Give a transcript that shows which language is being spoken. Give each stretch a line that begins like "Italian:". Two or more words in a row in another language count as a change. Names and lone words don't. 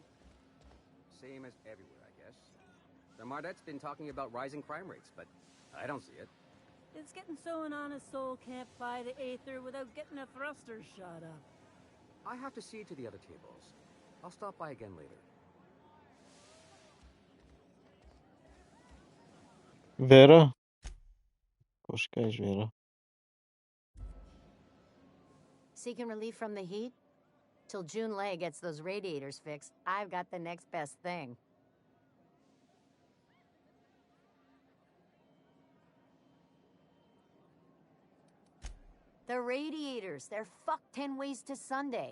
English: Same as everywhere, I guess. The Mardette's been talking about rising crime rates, but I don't see it. It's getting so an honest soul can't fly the Aether without getting a thruster shot up. I have to see to the other tables. I'll stop by again later.
Bulgarian: Вера. Какво ще кажеш, Вера?
English: Seeking relief from the heat? Till June Lay gets those radiators fixed, I've got the next best thing. The radiators, they're fucked 10 ways to Sunday.